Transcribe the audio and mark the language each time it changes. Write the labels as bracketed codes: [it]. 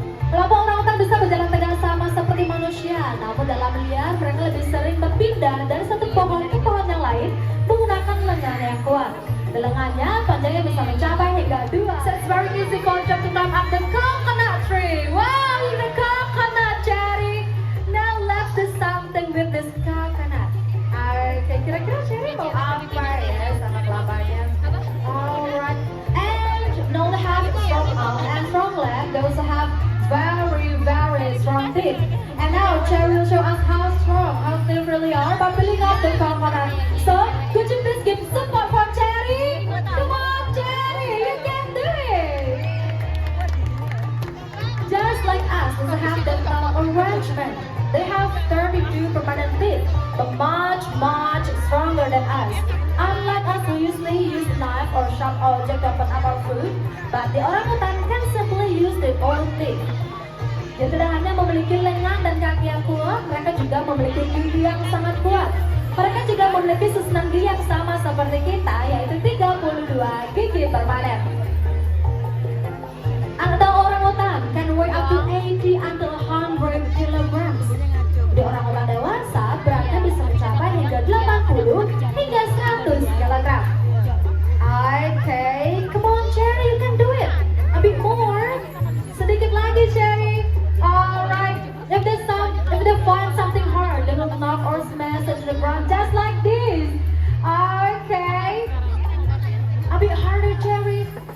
[id] Kelompok orangutan bisa berjalan tegak sama seperti manusia, namun dalam liar mereka lebih sering berpindah dari satu pohon ke pohon yang lain menggunakan lengan yang kuat. The lengannya panjangnya bisa mencapai hingga 2. [en] So it's very easy for them to climb up the coconut tree. Wow, the coconut, Cherry. Now let's do something with this coconut. [id] Oke, kira-kira Cherry mau apa ya sama kelapanya? [en] Alright, and now they have strong arm and strong leg. They also have very, very strong teeth. And now Cherry will show us how strong, how they really are by pulling up the coconut. So, could you please give support for Cherry? Come on, Cherry, you can do it. Just like us, they have dental arrangement. They have 32 permanent teeth, but much, much stronger than us. Unlike us who usually use knife or sharp object to open up our food, but the orangutan can simply use their own teeth. [id] Dia tidak hanya memiliki lengan dan kaki yang kuat, mereka juga memiliki gigi yang sangat kuat. Mereka juga memiliki susunan gigi yang sama seperti kita, yaitu 32 gigi permanen. [en] Adult orangutan can weigh up to 80 until 100 kilograms. [id] Di orangutan dewasa, beratnya bisa mencapai hingga 80 hingga 100 kilogram. [en] Okay, come on Cherry, you can do it. A bit more. [id] Sedikit lagi Cherry. [en] Alright, if they find something hard, they will knock or smash it to the ground just like this. Okay. A bit harder, Cherry.